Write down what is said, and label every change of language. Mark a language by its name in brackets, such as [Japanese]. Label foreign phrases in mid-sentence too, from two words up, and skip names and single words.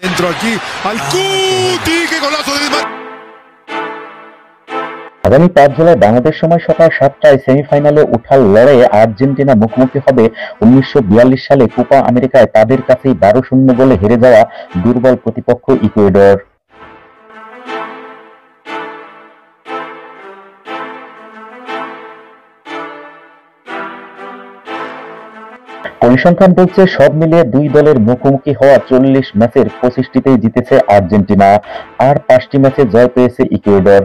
[Spanish] centro aquí al Cuti, qué golazo de Di María. [Bangla] আগামী 5 জুলাই বাংলাদেশ সময় সকাল 7টায় সেমিফাইনালে ওঠার লড়াইয়ে আর্জেন্টিনা মুখোমুখি হবে 1942 সালে কোপা আমেরিকায় তাদের কাছেই 12-0 গোলে হেরে যাওয়া দুর্বল প্রতিপক্ষ ইকুয়েডর। পরিসংখ্যান বলছে সব মিলিয়ে দুই দলের মুখোমুখি হওয়া 40 ম্যাচের 25টিতেই জিতেছে আর্জেন্টিনা, আর 5টি ম্যাচে জয় পেয়েছে ইকুয়েডর।